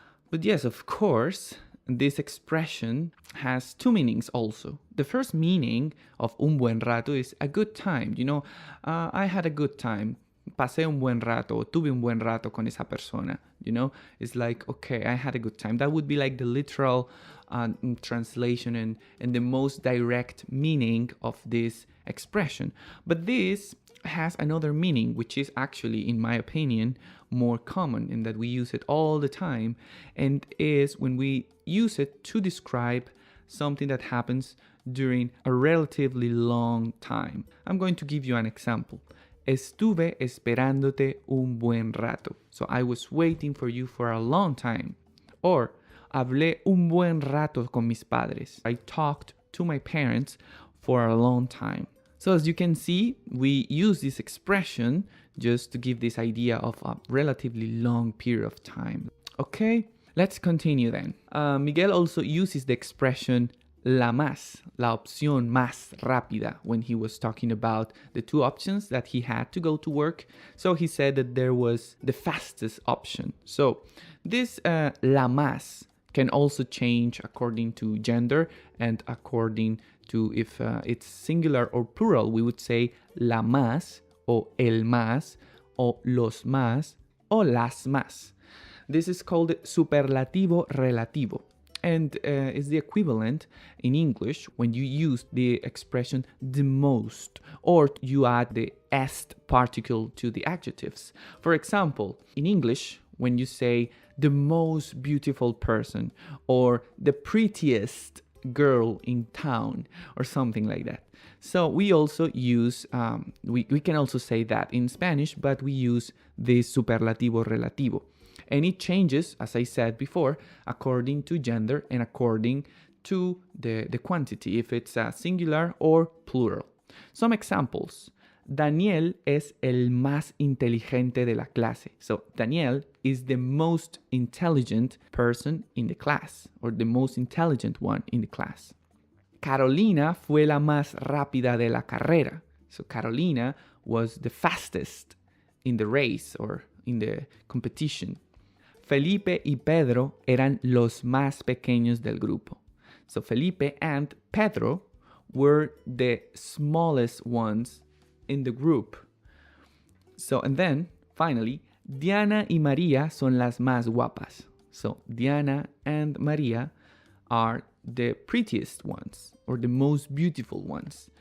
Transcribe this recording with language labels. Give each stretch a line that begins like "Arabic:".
English: But yes, of course, this expression has two meanings also. The first meaning of un buen rato is a good time. I had a good time.
Spanish: Pasé un buen rato, tuve un buen rato con esa persona.
English: It's like, okay, I had a good time. That would be like the literal translation and the most direct meaning of this expression. But this has another meaning, which is actually, in my opinion, more common in that we use it all the time, and is when we use it to describe something that happens during a relatively long time. I'm going to give you an example.
Spanish: Estuve esperándote un buen rato.
English: So I was waiting for you for a long time. Or
Spanish: hablé un buen rato con mis padres.
English: I talked to my parents for a long time. So as you can see, we use this expression just to give this idea of a relatively long period of time. Okay, let's continue then. Miguel also uses the expression
Spanish: la más, la opción más rápida,
English: when he was talking about the two options that he had to go to work. So he said that there was the fastest option. So this la más can also change according to gender and according to if it's singular or plural. We would say
Spanish: la más o el más o los más o las más.
English: This is called superlativo relativo, and is the equivalent in English when you use the expression the most, or you add the est particle to the adjectives. For example, in English, when you say the most beautiful person or the prettiest girl in town or something like that. So we also use, we can also say that in Spanish, but we use the superlativo relativo. And it changes, as I said before, according to gender and according to the quantity, if it's singular or plural. Some examples.
Spanish: Daniel es el más inteligente de la clase.
English: So Daniel is the most intelligent person in the class, or the most intelligent one in the class.
Spanish: Carolina fue la más rápida de la carrera.
English: So Carolina was the fastest in the race or in the competition.
Spanish: Felipe y Pedro eran los más pequeños del grupo.
English: So Felipe and Pedro were the smallest ones in the group. So, and then, finally,
Spanish: Diana y María son las más guapas.
English: So, Diana and María are the prettiest ones, or the most beautiful ones.